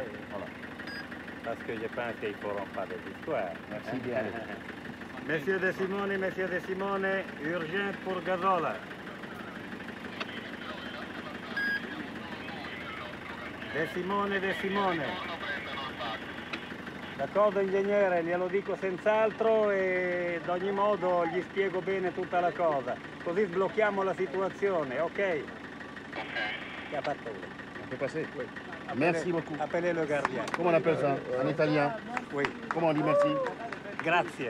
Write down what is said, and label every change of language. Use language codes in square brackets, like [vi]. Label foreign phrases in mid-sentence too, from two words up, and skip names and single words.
[fr] Voilà. Parce que je pense qu'ils ne feront pas des histoires. Merci bien. Monsieur De Simone, urgent pour Gazola. De Simone. [it] D'accordo ingegnere, glielo dico senz'altro e ad ogni modo gli spiego bene tutta la cosa. Così sblocchiamo la situazione, ok? Che ha fatto uno? [fr] On peut passer? Oui. Merci beaucoup. Appelez le gardien. Comment on appelle ça en italien? Oui. Comment on dit merci? [it] Grazie.